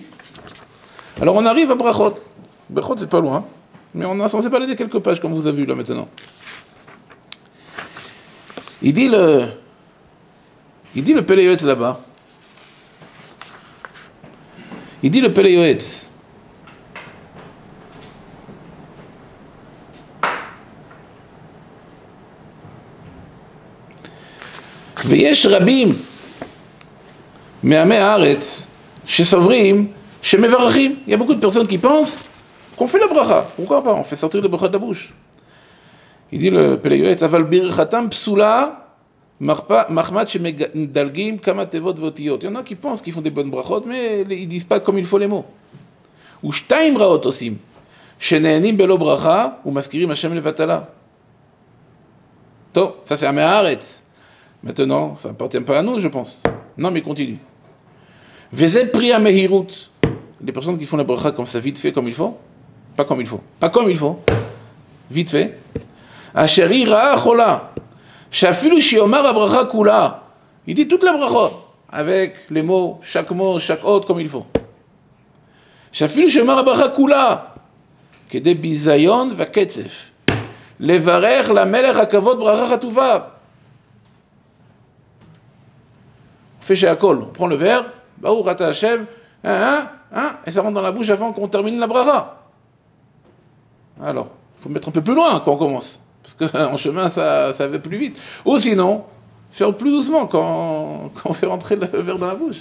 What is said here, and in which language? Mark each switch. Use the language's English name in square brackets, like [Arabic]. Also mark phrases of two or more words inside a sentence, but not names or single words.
[French] Alors on arrive à Brachot. Brachot c'est pas loin, mais on est censé balader quelques pages comme vous avez vu là maintenant. Il dit le Pele Yoetz là-bas. Il dit le Pele Yoetz. [Hebrew] ויש רבים מעמי הארץ שסוברים שמברכים. [French] Il y a beaucoup de personnes qui pensent qu'on fait la bracha. Pourquoi pas? On fait sortir le bracha de la bouche. Il dit le Pele Yoetz, [Hebrew] אבל ברכתם פסולה מחמת שמדלגים כמה תיבות ואותיות. [French] Il y en a qui pensent qu'ils font des bonnes brachot, mais ils disent pas comme il faut les mots. [Hebrew] ושתיים רעות עושים, שנהנים בלא ברכה ומזכירים השם לבטלה. טוב, [French] ça c'est [Hebrew] עמי הארץ. [French] Maintenant, ça appartient pas à nous, je pense. Non, mais continue. [Hebrew] וזה פרי המהירות. [French] Les personnes qui font la bracha comme ça, vite fait, comme il faut. Pas comme il faut. Pas comme il faut. Vite fait. [Hebrew] אשר היא רעה חולה. שאפילו שיאמר הברכה כולה. [French] Il dit toute la bracha. Avec les mots, chaque mot, chaque autre, comme il faut. [Hebrew] שאפילו שיאמר הברכה כולה. כדי ביזיון וקצף. לברך למלך הכבוד ברכה חטובה. [French] On fait chez Akol, on prend le verre, [Hebrew] ברוך אתה השם, [French] et ça rentre dans la bouche avant qu'on termine la bracha. Alors, il faut mettre un peu plus loin quand on commence, parce qu'en chemin ça va plus vite. Ou sinon, faire plus doucement quand on fait rentrer le verre dans la bouche.